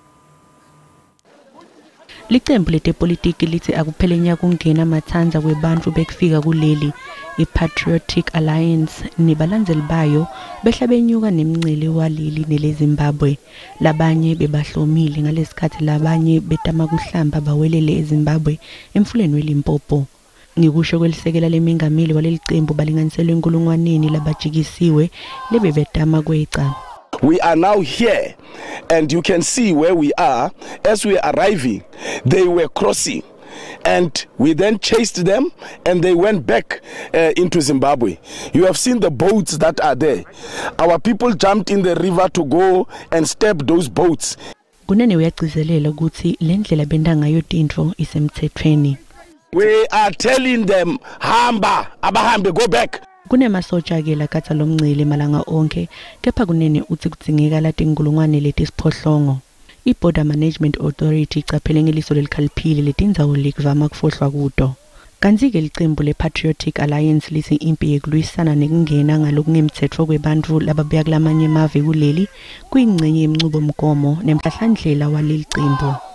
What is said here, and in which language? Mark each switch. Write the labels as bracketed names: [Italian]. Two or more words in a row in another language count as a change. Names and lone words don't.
[Swati] Licembu letepolitiki lithi akuphelenya kungena mathanza kwebantu bekufika kuleli i-Patriotic Alliance nebalandzeli bayo behla benyuka nemngcele waleli neleZimbabwe. Labanye bebahlomile ngalesikhathi labanye betama kuhlamba bawelele eZimbabwe emfuleni weLimpopo. Ngikusho kwelisekela lemengameli walelicembu balinganiselwe enkulungwaneni labajikisiwe lebebetama kweca. [English] We are now here, and you can see where we are. As we are arriving, they were crossing, and we then chased them, and they went back into Zimbabwe. You have seen the boats that are there. Our people jumped in the river to go and step those boats. [Swati] Kunene uyagcizelela ukuthi lendlela benda ngayo tintfo isemthethweni. [English] We are telling them, [Swati] hamba, abahambe, [English] go back. [Swati] Kunemasotsha ke lakatha lomngcele malanga onke kepha kunene uthi kudzingeka latingulungwane letisiphohlongo. I-Border Management Authority icaphele ngeliso lelikhaliphile letindzawo likuvama kufohlwa kuto. Kanti-ke licembu le-Patriotic Alliance lithi impi yekulwisana nekungena ngalokungemtsetfo kwebantu lababuya kulamanye emave kuleli kuyingcenye yemncubomgomo nemhlahlandlela waleli cembu.